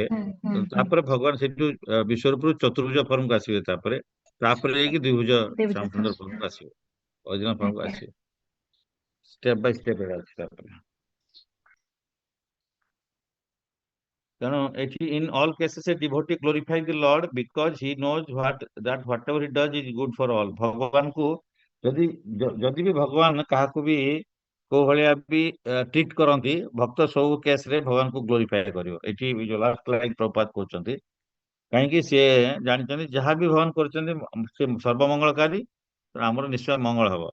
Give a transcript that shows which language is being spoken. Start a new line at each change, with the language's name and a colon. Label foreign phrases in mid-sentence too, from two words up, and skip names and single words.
Odia: ହୁଁ ହୁଁ ହୁଁ। ତାପରେ ଭଗବାନ ସେଠୁ ବିଶ୍ୱରୂପରୁ ଚତୁର୍ଭୁଜ ଫର୍ମକୁ ଆସିବେ। ତାପରେ ଯାଇକି ଦ୍ୱିଭୁଜ ଦେବୀ ଶ୍ୟାମ ଯଥା। ସୁନ୍ଦର ଫର୍ମକୁ ଆସିବେ,
English: original formକୁ
Odia: ଆଜ୍ଞା। ଆସିବେ।
English: step by step
Odia: ଅଛି ତାପରେ। ତେଣୁ ଏଠି
English: in all cases a devotee glorify the Lord because he knows that whatever he does is good for all।
Odia: ଭଗବାନଙ୍କୁ ଯଦି ଯଦି ବି ଭଗବାନ କାହାକୁ ବି କୋଉ ଭଳିଆ ବି ଟ୍ରିଟ କରନ୍ତି, ଭକ୍ତ ସବୁ କେସରେ ଭଗବାନଙ୍କୁ ଗ୍ଲୋରିଫାଏ କରିବ। ଏଠି ଯୋଉ
English: last line
Odia: ପ୍ରଭୁପାଦ କହୁଛନ୍ତି, କାହିଁକି ସିଏ ଜାଣିଛନ୍ତି ଯାହା ବି ଭଗବାନ କରିଛନ୍ତି ସେ ସର୍ବମଙ୍ଗଳକାରୀ, ତେଣୁ ଆମର ନିଶ୍ଚୟ ମଙ୍ଗଳ ହବ।